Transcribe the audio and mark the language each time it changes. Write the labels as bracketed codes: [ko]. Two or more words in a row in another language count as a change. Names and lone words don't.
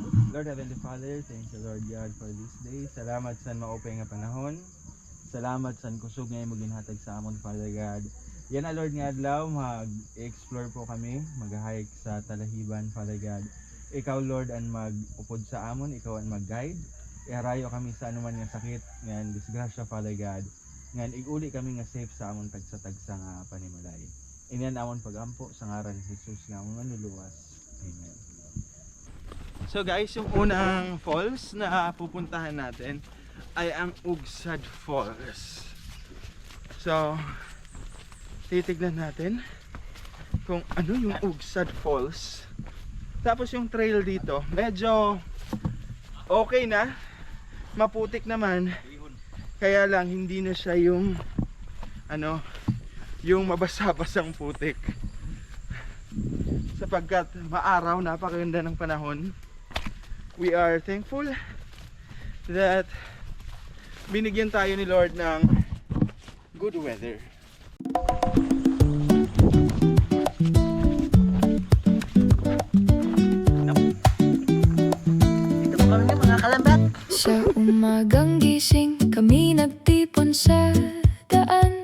[en] Lord Heavenly Father, thank you Lord God for this day. [war] Salamat sa maupay nga panahon. Salamat sa kusog nga mo ginhatag sa amon [en] Father God. [war] Yan na Lord nga adlaw, mag-explore po kami, mag-hike sa Talahiban [en] Father God. [war] Ikaw Lord ang mag-upod sa amon, ikaw ang mag-guide. Iharayo kami sa anuman nga sakit, nga disgrasya [en] Father God. [war] Nga iguli kami nga safe sa amon tagsa-tagsa nga panimalay. Inyan amon pagampo sa ngaran ni Jesus nga amon manluluwas. Amen. [tl] So guys, yung unang falls na pupuntahan natin ay ang Ugsad Falls. So, titignan natin kung ano yung Ugsad Falls. Tapos yung trail dito, medyo okay na, maputik naman. Kaya lang hindi na siya yung yung mabasa-basang putik. Sapagkat maaraw, napakaganda ng panahon. [en] We are thankful that [tl] binigyan tayo ni Lord ng [en] good weather. [tl] Sa umagang gising, kami nagtipon sa daan.